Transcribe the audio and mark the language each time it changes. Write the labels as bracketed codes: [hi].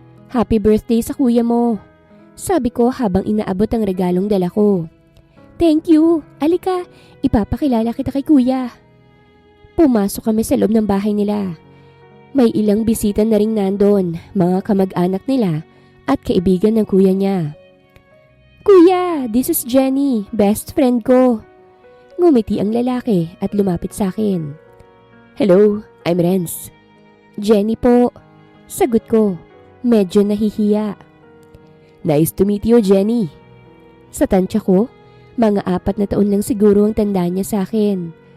[tl] Happy birthday sa kuya mo. Sabi ko habang inaabot ang regalong dala ko. [en] Thank you. [tl] Alika, ipapakilala kita kay kuya. Pumasok kami sa loob ng bahay nila. May ilang bisita na ring nandun, mga kamag-anak nila at kaibigan ng kuya niya. [en] Kuya, this is Jenny, [tl] best friend ko. Ngumiti ang lalaki at lumapit sa akin. [en] Hello, I'm Renz. [tl] Jenny po. Sagot ko, medyo nahihiya. [en] Nice to meet you, Jenny. [tl] Sa tansya ko, mga 4 na taon lang siguro ang tanda niya sa akin.